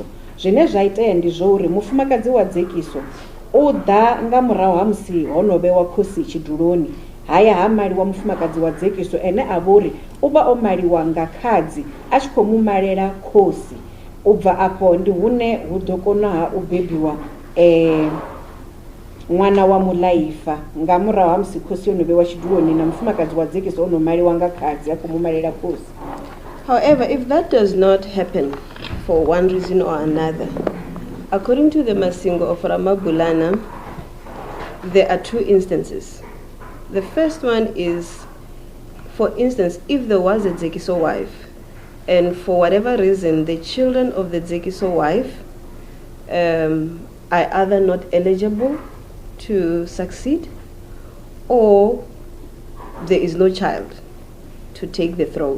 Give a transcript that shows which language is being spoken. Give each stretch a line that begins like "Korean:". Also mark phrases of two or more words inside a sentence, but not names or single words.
Venda: Zwine zwa itea ndi zwo uri mufumakadzi wa dzekiso u ḓa nga murahu ha musi ho no vhewa khosi tshiduloni, haya ha maliwa mufumakadzi wa dzekiso ene a vhori u vha o maliwa nga khadzi a tshi khou mu malela khosi. U bva afho ndi hune hu ḓo kona u bebiwa ṅwana wa mulaifa nga murahu ha musi khosi yo no vhewa tshiduloni na mufumakadzi wa dzekiso o no maliwa nga khadzi a khou mu malela khosi.
English: However, if that does not happen for one reason or another, according to the Masingo of Ramabulana, there are two instances. The first one is, for instance, if there was a Dzekiso wife, and for whatever reason the children of the Dzekiso wife are either not eligible to succeed, or there is no child to take the throne.